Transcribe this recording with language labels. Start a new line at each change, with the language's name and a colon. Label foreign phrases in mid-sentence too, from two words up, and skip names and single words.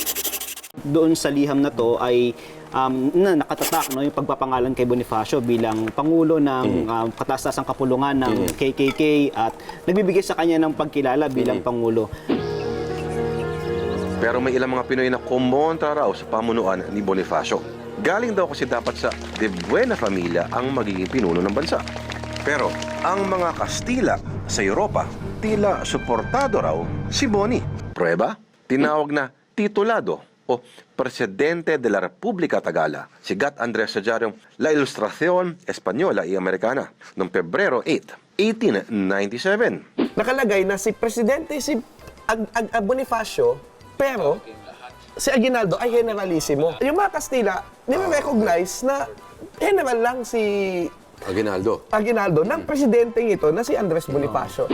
Filipino: Doon sa liham na to ay nakatatak no, yung pagpapangalan kay Bonifacio bilang Pangulo ng Kataas-taasang Kapulungan ng KKK at nagbibigay sa kanya ng pagkilala bilang Pangulo. Pero may ilang mga Pinoy na kumontra raw sa pamunuan ni Bonifacio. Galing daw kasi dapat sa
Spanish: de buena familia
Filipino: ang magiging pinuno ng bansa. Pero ang mga Kastila sa Europa, tila suportado raw si Boni. Prueba, tinawag na titulado o
Spanish: Presidente de la República Tagala,
Filipino: si Gat Andres Sajaryong La Ilustración Española y Americana, noong Pebrero 8, 1897. Nakalagay na si Presidente si Bonifacio, pero si Aguinaldo ay generalissimo. Yung mga Kastila, nire-recognize na general lang si Aguinaldo ng presidenteng ito na si Andres Bonifacio.